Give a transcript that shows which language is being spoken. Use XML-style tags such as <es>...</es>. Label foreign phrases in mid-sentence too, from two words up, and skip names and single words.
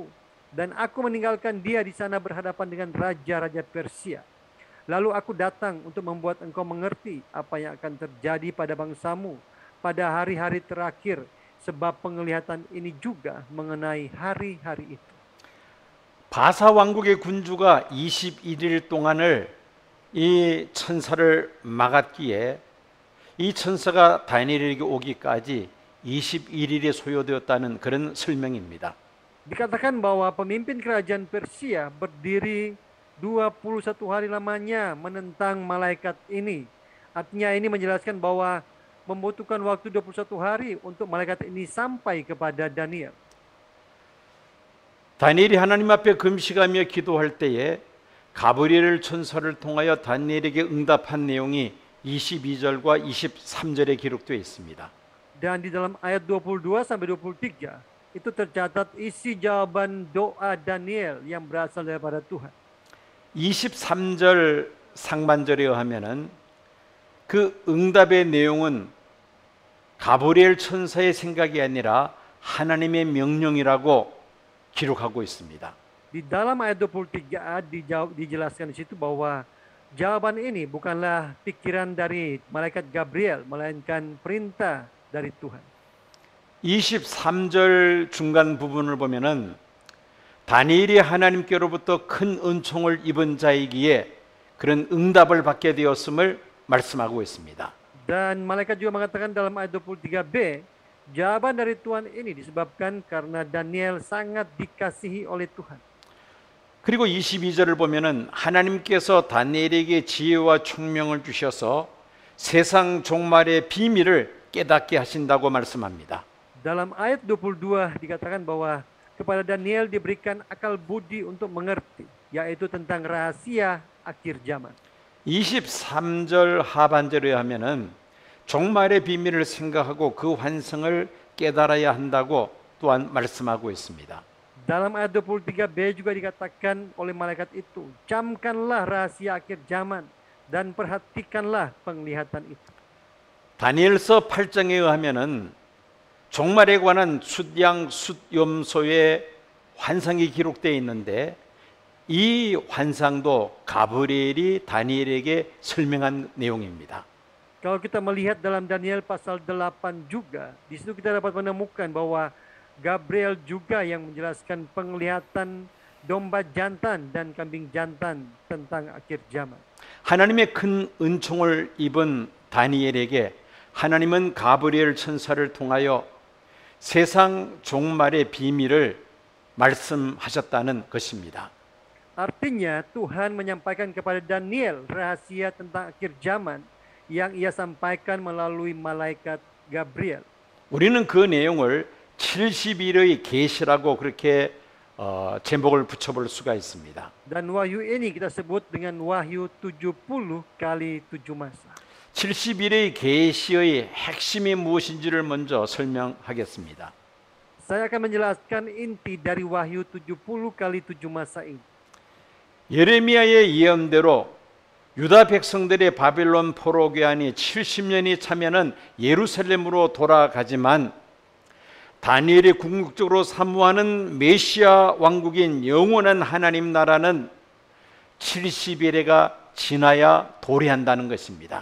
<id>Dan aku meninggalkan dia di sana berhadapan dengan raja-raja Persia. Lalu aku datang untuk membuat engkau mengerti apa yang akan terjadi pada bangsamu pada hari-hari terakhir, sebab penglihatan ini juga mengenai hari-hari itu.</id> <ko>바사 왕국의 군주가 21일 동안을 이 천사를 막았기에 이 천사가 다니엘에게 오기까지 21일이 소요되었다는 그런 설명입니다.</ko> <id>Dikatakan bahwa pemimpin kerajaan Persia berdiri 21 hari lamanya menentang malaikat ini. Artinya ini menjelaskan bahwa membutuhkan waktu 21 hari untuk malaikat ini sampai kepada Daniel.</id> <ko>다니엘이 하나님 앞에 금식하며 기도할 때에 가브리엘 천사를 통하여 다니엘에게 응답한 내용이 22절과 23절에 기록되어 있습니다.</ko> <id>Dan di dalam ayat 22 sampai 23 itu tercatat isi jawaban doa Daniel yang berasal daripada Tuhan.</id> <ko>23절 상반절에 의하면은 그 응답의 내용은 가브리엘 천사의 생각이 아니라 하나님의 명령이라고 기록하고 있습니다.</ko> <id>Di dalam ayat 23 dijelaskan di situ bahwa jawaban ini bukanlah pikiran dari malaikat Gabriel, melainkan perintah dari Tuhan.</id> <ko>23절 중간 부분을 보면은 다니엘이 하나님께로부터 큰 은총을 입은 자이기에 그런 응답을 받게 되었음을 말씀하고 있습니다.</ko> <id>Dan malaikat juga mengatakan dalam ayat 23b, jawaban dari Tuhan ini disebabkan karena Daniel sangat dikasihi oleh Tuhan.</id> <ko>그리고 22절을 보면은 하나님께서 다니엘에게 지혜와 총명을 주셔서 세상 종말의 비밀을 깨닫게 하신다고 말씀합니다.</ko> <id>Dalam ayat 22 dikatakan bahwa kepada Daniel diberikan akal budi untuk mengerti, yaitu tentang rahasia akhir zaman.</id> <ko>23절 하반절에 하면은 종말의 비밀을 생각하고 그 환상을 깨달아야 한다고 또한 말씀하고 있습니다.</ko> <id>Dalam ayat 23b juga dikatakan oleh malaikat itu, camkanlah rahasia akhir zaman dan perhatikanlah penglihatan itu.</id> <ko>다니엘서 8장에 의하면은 종말에 관한 숫양 숫염소의 환상이 기록되어 있는데 이 환상도 가브리엘이 다니엘에게 설명한 내용입니다.</ko> <id>Kalau kita melihat dalam Daniel pasal 8 juga, di situ kita dapat menemukan bahwa Gabriel juga yang menjelaskan penglihatan domba jantan dan kambing jantan tentang akhir zaman.</id> <ko>하나님의 큰 은총을 입은 다니엘에게 하나님은 가브리엘 천사를 통하여 세상 종말의 비밀을 말씀하셨다는 것입니다.</ko> <id>Artinya Tuhan menyampaikan kepada Daniel rahasia tentang akhir zaman yang ia sampaikan melalui malaikat Gabriel.</id> <ko>우리는 그 내용을 70일의 계시라고 그렇게 제목을 붙여볼 수가 있습니다.</ko> <id>Dan wahyu ini kita sebut dengan wahyu 70 kali 7 masa.</id> <ko>70일의 계시의 핵심이 무엇인지를 먼저 설명하겠습니다.</ko> <id>Saya akan menjelaskan inti dari wahyu 70 kali 7 masa ini.</id> <ko>예레미야의 예언대로 유다 백성들의 바빌론 포로 귀환이 70년이 차면은 예루살렘으로 돌아가지만 다니엘이 궁극적으로 사모하는 메시아 왕국인 영원한 하나님 나라는 70일에가 지나야 도래한다는 것입니다.</ko>